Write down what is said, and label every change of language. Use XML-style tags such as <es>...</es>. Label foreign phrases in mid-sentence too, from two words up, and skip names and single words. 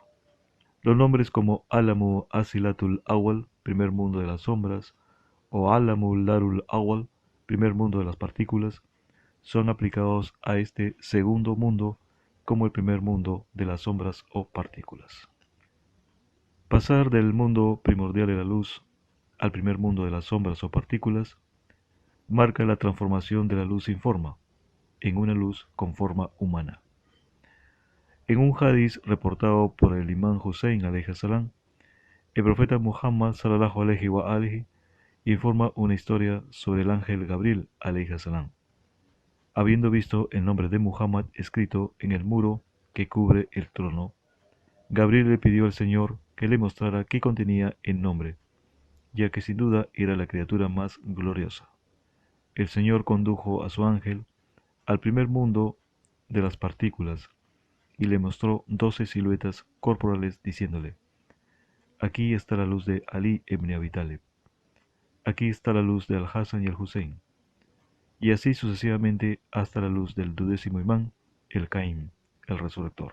<es>Los nombres como</es> <ar>عالم الأظلة الأول,</ar> <es>primer mundo de las sombras, o</es> <ar>عالم الذر الأول,</ar> <es>primer mundo de las partículas, son aplicados a este segundo mundo como el primer mundo de las sombras o partículas. Pasar del mundo primordial de la luz al primer mundo de las sombras o partículas marca la transformación de la luz sin forma en una luz con forma humana. En un hadiz reportado por el imán Hussein</es> <ar>عليه السلام,</ar> <es>el profeta Muhammad</es> <ar>صلى الله عليه وآله</ar> <es>informa una historia sobre el ángel Gabriel</es> <ar>عليه السلام,</ar> <es>habiendo visto el nombre de Muhammad escrito en el muro que cubre el trono, Gabriel le pidió al Señor que le mostrara qué contenía el nombre, ya que sin duda era la criatura más gloriosa. El Señor condujo a su ángel al primer mundo de las partículas y le mostró 12 siluetas corporales diciéndole: aquí está la luz de Ali ibn Abi Talib, aquí está la luz de Al-Hassan y Al-Hussein, y así sucesivamente hasta la luz del 12º imán, el Caim, el resurrector.</es>